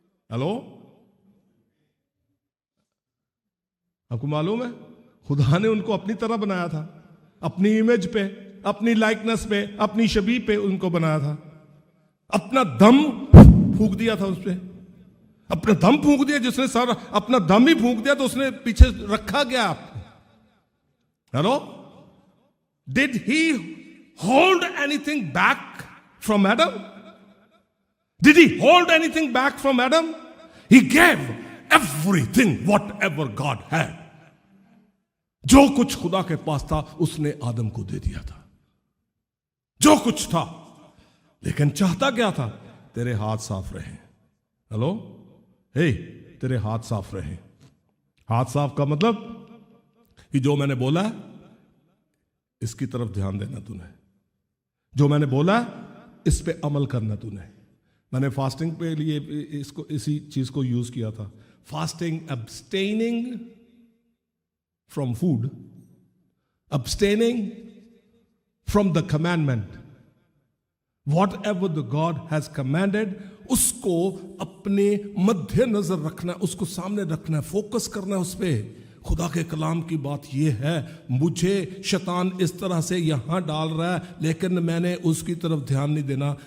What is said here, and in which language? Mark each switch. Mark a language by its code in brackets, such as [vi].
[hi] Hello, आपको मालूम है खुदा ने उनको अपनी तरह बनाया था, अपनी इमेज पे, अपनी लाइकनेस पे, अपनी शबीह पे उनको बनाया था। अपना दम फूंक दिया था उस पे, अपना दम फूंक दिया। जिसने सारा अपना दम ही फूंक दिया तो उसने पीछे रखा गया आपको। [en] Hello, did he hold anything back from Adam? Did he hold anything back from Adam? He gave everything whatever God had. [hi] जो कुछ खुदा के पास था उसने आदम को दे दिया था, जो कुछ था। लेकिन चाहता क्या था? तेरे हाथ साफ रहे। हेलो, हे, तेरे हाथ साफ रहे। हाथ साफ का मतलब कि जो मैंने बोला है इसकी तरफ ध्यान देना तूने, जो मैंने बोला इस पे अमल करना तूने। मैंने फास्टिंग पे लिए इसको, इसी चीज को यूज किया था। [en] Fasting, abstaining from food, abstaining from the commandment. Whatever the God has commanded, [hi] उसको अपने मध्य नजर रखना है, उसको सामने रखना है, फोकस करना है उस पर। खुदा के कलाम की बात यह है, मुझे शैतान इस तरह से यहां डाल रहा है, लेकिन मैंने उसकी तरफ ध्यान नहीं देना।